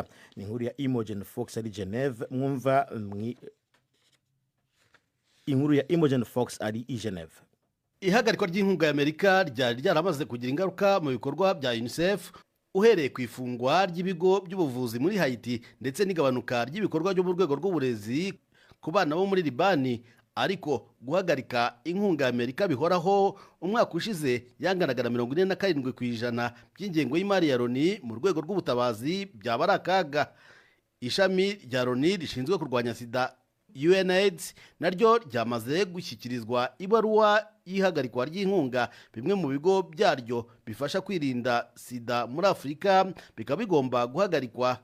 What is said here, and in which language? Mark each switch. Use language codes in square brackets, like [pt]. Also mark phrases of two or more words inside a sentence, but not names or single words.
[rw] Ni inkuru ya Imogen Fox ari Geneve. Mwumva inkuru ya Imogen Fox ari i Geneve. Ihagarikwa ry'inkunga ya Amerika ryari ryaramaze kugira ingaruka mu bikorwa bya UNICEF, uhereye ku ifungwa ry'ibigo by'ubuvuzi muri Haiti ndetse n'igabanuka ry'ibikorwa byo mu rwego rw'uburezi ku bana bo muri Libani. Ariko guhagarika inkunga ya Amerika bihoraho, umwaka ushize yanganagara 47% by'ingengo y'imari ya Loni mu rwego rw'ubutabazi byaba ari akaga. Ishami rya Loni rishinzwe kurwanya sida UNAIDS naryo ryamaze gushyikirizwa ibaruwa y'ihagarikwa ry'inkunga bimwe mu bigo byaryo bifasha kwirinda sida muri Afurika bikaba bigomba guhagarikwa.